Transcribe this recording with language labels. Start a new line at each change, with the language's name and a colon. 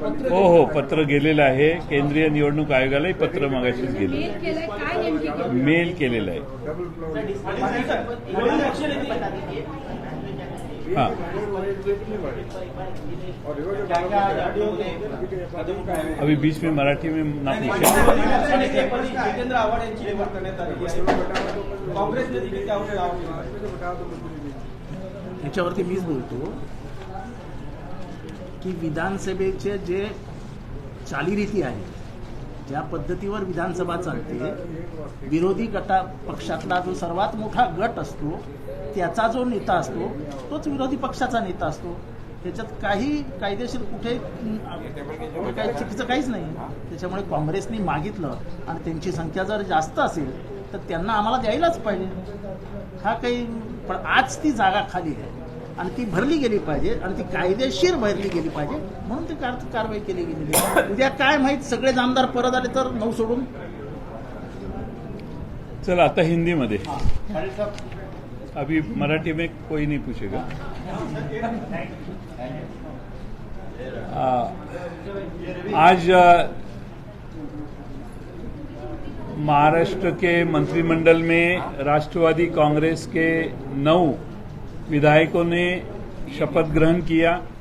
Marathi: हो, पत्र गेलेलं आहे. केंद्रीय निवडणूक आयोगालाही पत्र मागाशीच गेलं, मेल केलेलं आहे.
Hindi: हाँ, अभी बीच में मराठी में ना पूछे.
Marathi: जितेंद्र आव्हाड यांची निवड करण्यात आली आहे. काँग्रेसने देखील त्यावर याच्यावरती मीच बोलतो की विधानसभेचे जे चालीरीती आहे, ज्या पद्धतीवर विधानसभा चालते, विरोधी पक्षातला जो सर्वात मोठा गट असतो त्याचा जो नेता असतो तोच विरोधी पक्षाचा नेता असतो. त्याच्यात काही कायदेशीर कुठे काही चुकीचं काहीच नाही. त्याच्यामुळे काँग्रेसनी मागितलं आणि त्यांची संख्या जर जास्त असेल तर त्यांना आम्हाला द्यायलाच पाहिजे. हा काही, पण आज ती जागा खाली आहे आणि ती भरली गेली पाहिजे आणि ती कायदेशीर भरली गेली पाहिजे, म्हणून ती कारवाई केली गेलेली आहे. उद्या काय माहित, सगळे आमदार परत आले तर 9 सोडून. चला आता हिंदी मध्ये.
Hindi: अभी मराठी में कोई नहीं पूछेगा. आज महाराष्ट्र के मंत्रिमंडल में राष्ट्रवादी कांग्रेस के 9 विधायकों ने शपथ ग्रहण किया.